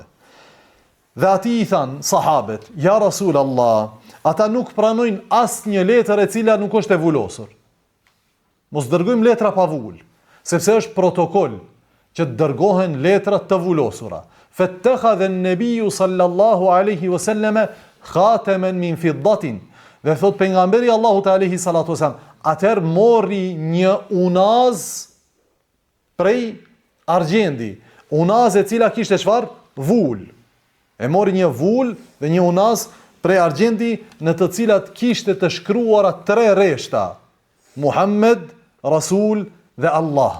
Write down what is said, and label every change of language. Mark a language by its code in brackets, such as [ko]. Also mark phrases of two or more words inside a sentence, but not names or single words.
[sq] Dhe ati i thanë sahabet: [ar] يا رسول الله, [sq] ata nuk pranojnë asnjë letër e cila nuk është e vulosur. Mos dërgojmë letra pa vull, sepse është protokoll që të dërgohen letra të vulosura. [ar] فاتخذ النبي صلى الله عليه وسلم خاتما من فضة. [sq] Dhe thot pejgamberi Allahut [ar] عليه الصلاة وسلم, [sq] atëherë mori një unaz prej argjendi, unaz e cila kishte çfarë? Vull. E mori një vull dhe një unaz prej argjendi në të cilat kishte të shkruara 3 rreshta: Muhammed, Rasul dhe Allah.